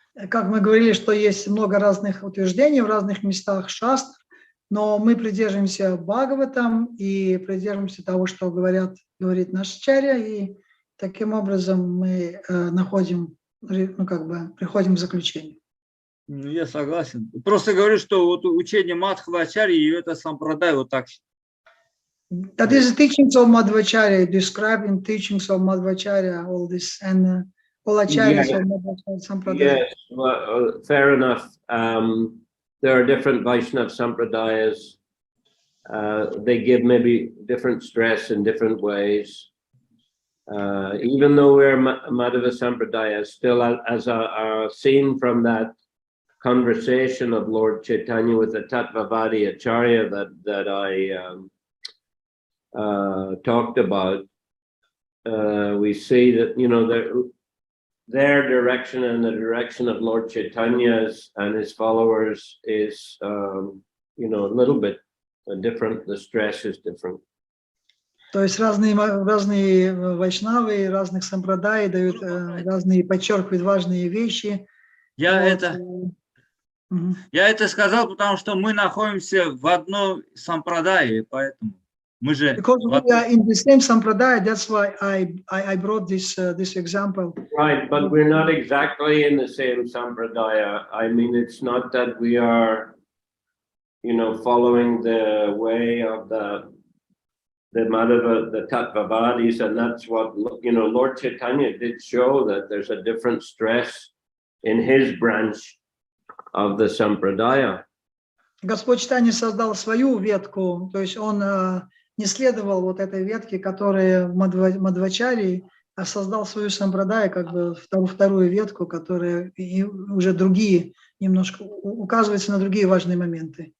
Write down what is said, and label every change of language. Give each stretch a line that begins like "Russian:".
Russian: Как мы говорили, что есть много разных утверждений в разных местах шастр, но мы придерживаемся Бхагаватам и придерживаемся того, что говорит наш ачарья, и таким образом мы приходим к заключению. Я согласен. Просто говорю, что вот учение Мадхвачарьи и это сампрадай вот так.
English: That is the teachings of Madhvacharya, described in teachings of Madhvacharya, all this, and all acharyas of Madhvacharya Sampradaya. Yes, well, fair enough. There are different Vaishnava Sampradayas. They give maybe different stress in different ways. Even though we're Madhava Sampradaya, still as seen from that conversation of Lord Chaitanya with the Tattvavadi Acharya that I talked about, we see that, their direction and the direction of Lord Chaitanya's and his followers is, a little bit different. The stress is different.
Russian: То есть разные вайшнавы, разных сампрадай дают подчеркивают важные вещи. Я это сказал, потому что мы находимся в одном сампрадае, поэтому мы же.
English: Because we are in the same sampradaya, that's why I brought this example. Right, but we're not exactly in the same sampradaya. I mean, it's not that we are, following the way of the Madhava, the Tattvavadis, and that's what, Lord Chaitanya did show that there's a different stress in his branch of the sampradaya.
Russian: Господь Чайтанья создал свою ветку, то есть он не следовал вот этой ветке, которая в Мадхвачарьи, а создал свою сампрадаю, вторую ветку, которая уже другие, немножко указывается на другие важные моменты.